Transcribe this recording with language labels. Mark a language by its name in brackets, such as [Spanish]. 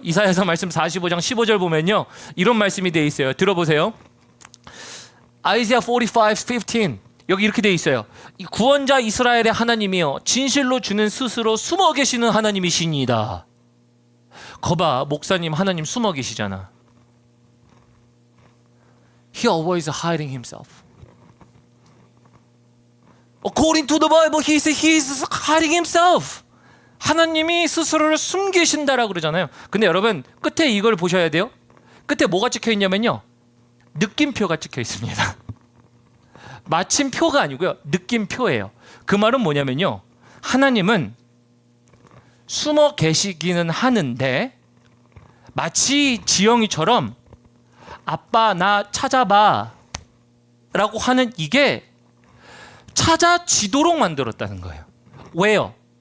[Korean] 이사야서 말씀 45장 15절 보면요. 이런 말씀이 되어 있어요. 들어보세요. Isaiah 45:15 여기 이렇게 되어 있어요. 이 구원자 이스라엘의 하나님이요 진실로 주는 스스로 숨어 계시는 하나님이시니이다. 거봐 목사님 하나님 숨어 계시잖아. [English] He always hiding himself. According to the Bible, he is hiding himself. [Korean] 하나님이 스스로를 숨기신다라고 그러잖아요. 근데 여러분 끝에 이걸 보셔야 돼요. 끝에 뭐가 찍혀 있냐면요. 느낌표가 찍혀 있습니다. 마침표가 아니고요. 느낌표예요. 그 말은 뭐냐면요. 하나님은 숨어 계시기는 하는데 마치 지영이처럼 아빠 나 찾아봐 라고 하는 이게 찾아지도록 만들었다는 거예요. 왜요?